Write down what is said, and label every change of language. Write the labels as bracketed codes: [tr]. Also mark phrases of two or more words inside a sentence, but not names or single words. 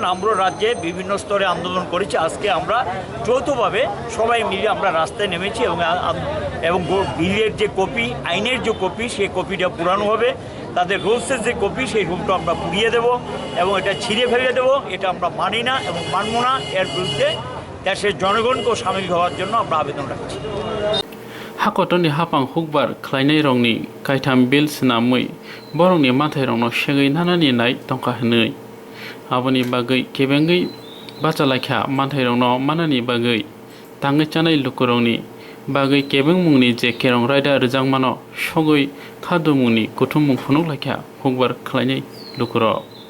[bn] আমরা রাজ্যে বিভিন্ন স্তরে আন্দোলন করেছি। আজকে আমরা যৌথভাবে সবাই মিলে আমরা রাস্তায় নেমেছি এবং বিলের যে কপি, আইনের যে কপি, সেই কপিটা পুরানো হবে। তাদের রুলসের যে কপি, সেই রুলটা আমরা পুড়িয়ে দেব এবং এটা ছিঁড়ে ফেলে দেবো। এটা আমরা মানি না এবং মানব না। এর বিরুদ্ধে দেশের জনগণকেও সামিল হওয়ার জন্য আমরা আবেদন রাখছি। [trp] हाखटनि हापां हुकबार खलायनाय रंनि कायथाम बिल सनामै बरंनि माथाय रंनो सेगै नानानि नाय तंका हनै आबनि बागै केबेङै बाचालायखा माथाय रंनो मानानि बागै ताङै चानाय लुकुरंनि बागै केबें मुंनि जे केरं रायदा रोजांमानो सगै खादु मुंनि गुथुम मुं फुनुलायखा हुकबार खलायनाय लुकुरक